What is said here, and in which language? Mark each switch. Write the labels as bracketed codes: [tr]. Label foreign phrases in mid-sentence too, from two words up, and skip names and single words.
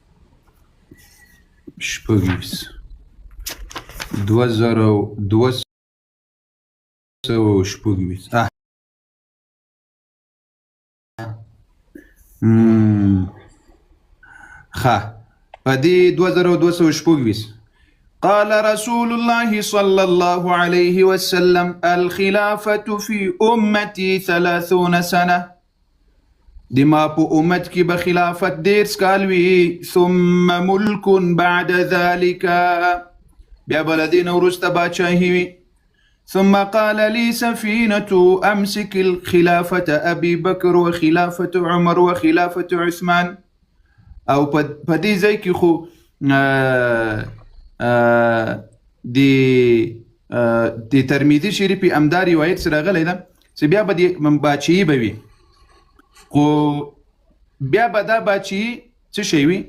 [ps] 2226. ښه په دې [ar] 2226 قال رسول الله صلى الله عليه وسلم الخلافة في أمتي 30 سنة. [ps] د ما په امت کې به خلافت 10 کال وي. [ar] ثم ملك بعد ذلك، [ps] بیا به له دې نه وروسته باچاهي وي. [ar] ثم قال لي سفينة أمسك الخلافة أبي بكر وخلافة عمر وخلافة عثمان. [ps] او په دې ځای کې خو د ترمیزي شریفي امدا روایت سره غلی ده چې بیا به د باچاهي به وي، خو بیا به دا باچاهي څه شی وي؟